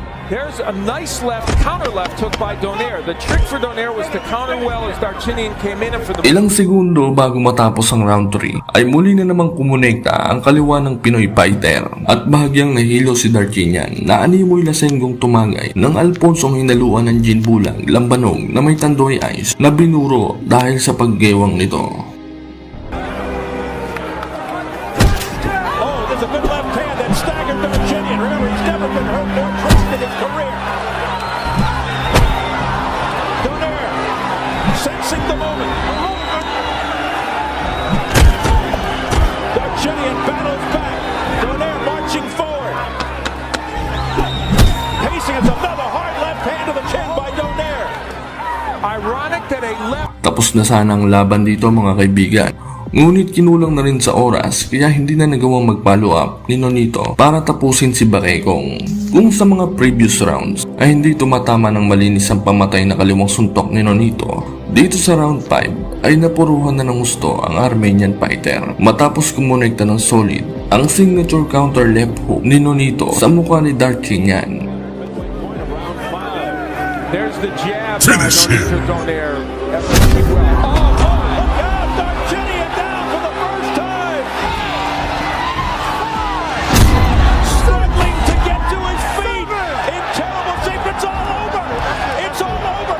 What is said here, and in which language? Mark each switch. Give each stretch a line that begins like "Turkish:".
English: There's a nice counter left hook by Donaire. The trick for Donaire was to counter well as Darcinian came in and for the...
Filipino: Ilang segundo bago matapos ang round 3 ay muli na namang kumonekta ang kaliwa ng Pinoy fighter at bahagyang nahilo si Darcinian na animoy lasenggong tumagay ng Alfonsong hinaluan ng gin bulang lambanog na may tandoy ice na binuro dahil sa paggewang nito.
English: Oh, there's a good left hand that staggered Darcinian. Remember, he's never been hurt more twice in his career. Donaire sensing the moment. Darcinian battles back. Donaire marching forward. Pacing is another hard left hand to the chin by Donaire. Ironic that a left...
Filipino: Tapos na sana ang laban dito mga kaibigan. Ngunit kinulang na rin sa oras kaya hindi na nagawang mag-follow up ni Nonito para tapusin si Bakekong. Kung sa mga previous rounds ay hindi tumatama ng malinis ang pamatay na kaliwang suntok ni Nonito, dito sa round 5 ay napuruhan na ng gusto ang Armenian fighter matapos kumonekta ng solid ang signature counter left hook ni Nonito sa mukha ni Darcinian.
English: There's the jab by Nonito Donaire. Oh, look out! Darcinian down for the first time! Struggling to get to his feet! In terrible shape, it's all over! It's all over!